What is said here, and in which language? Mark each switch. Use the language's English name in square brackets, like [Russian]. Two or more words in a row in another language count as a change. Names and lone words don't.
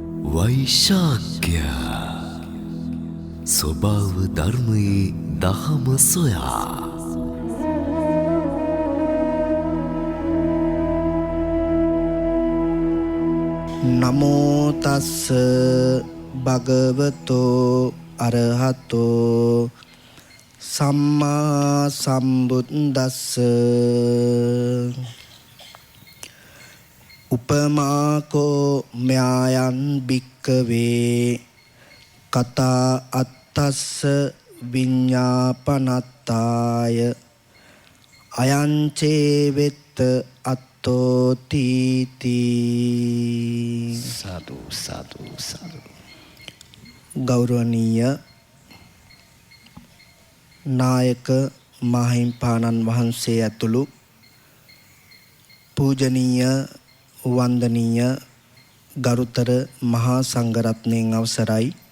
[Sinhala] වෛශාඛ්‍ය ස්වභාව ධර්මයේ දහම සොයා [Pali] නමෝ තස්ස භගවතෝ අරහතෝ සම්මා සම්බුද්දස්ස උපමාකෝ ම්‍යායන් භික්කවේ කතා අත්තස්ස විඤ්ඤාපනත්තාය අයං චේවෙත්ත අත්තෝ තීති. [Sinhala] සාදු සාදු සාදු. ගෞරවනීය නායක මාහිම්පාණන් වහන්සේ ඇතුළු පූජනීය වන්දනීය ගරුතර මහා සංඝරත්නයන් අවසරයි.